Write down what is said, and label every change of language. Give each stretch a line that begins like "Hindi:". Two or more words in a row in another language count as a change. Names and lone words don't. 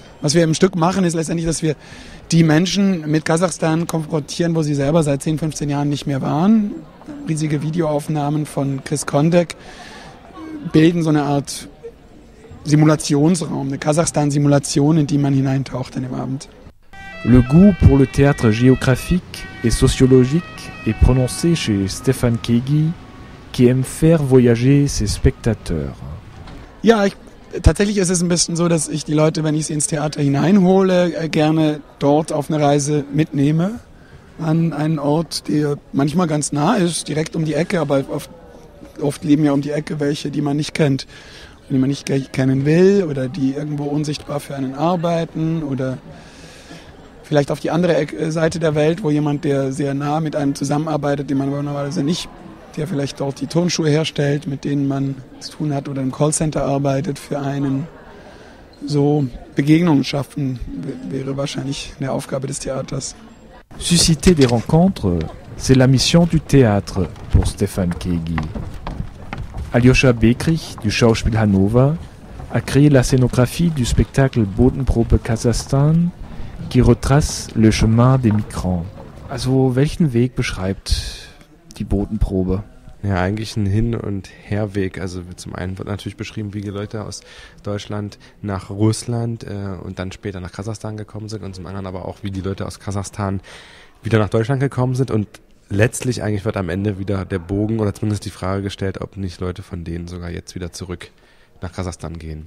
German: Was wir im Stück machen, ist letztendlich, dass wir die Menschen mit Kasachstan konfrontieren, wo sie selber seit 10, 15 Jahren nicht mehr waren. Riesige Videoaufnahmen von Chris Kondek bilden so eine Art Simulationsraum, eine Kasachstan-Simulation, in die man hineintaucht an dem Abend.
French: Le goût pour le théâtre géographique et sociologique est prononcé chez Stefan Kegi, qui aime faire voyager ses spectateurs.
German: Ja, tatsächlich ist es ein bisschen so, dass ich die Leute, wenn ich sie ins Theater hineinhole, gerne dort auf eine Reise mitnehme. An einen Ort, der manchmal ganz nah ist, direkt um die Ecke, aber oft leben ja um die Ecke welche, die man nicht kennt, die man nicht kennen will oder die irgendwo unsichtbar für einen arbeiten oder vielleicht auf die andere Seite der Welt, wo jemand, der sehr nah mit einem zusammenarbeitet, den man aber normalerweise nicht, der vielleicht dort die Turnschuhe herstellt, mit denen man zu tun hat oder im Callcenter arbeitet für einen. So Begegnungen schaffen wäre wahrscheinlich eine Aufgabe des Theaters.
French: Susciter des rencontres, c'est la mission du théâtre pour Stefan Kegi. Aljoscha Bekrich du Schauspiel Hannover a créé la scénographie du spectacle Bodenprobe Kasachstan qui retrace le chemin des migrants.
German: Also welchen Weg beschreibt die Bodenprobe? Ja, eigentlich ein Hin- und Herweg. Also zum einen wird natürlich beschrieben, wie die Leute aus Deutschland nach Russland und dann später nach Kasachstan gekommen sind und zum anderen aber auch, wie die Leute aus Kasachstan wieder nach Deutschland gekommen sind und letztlich eigentlich wird am Ende wieder der Bogen oder zumindest die Frage gestellt, ob nicht Leute von denen sogar jetzt wieder zurück nach Kasachstan gehen.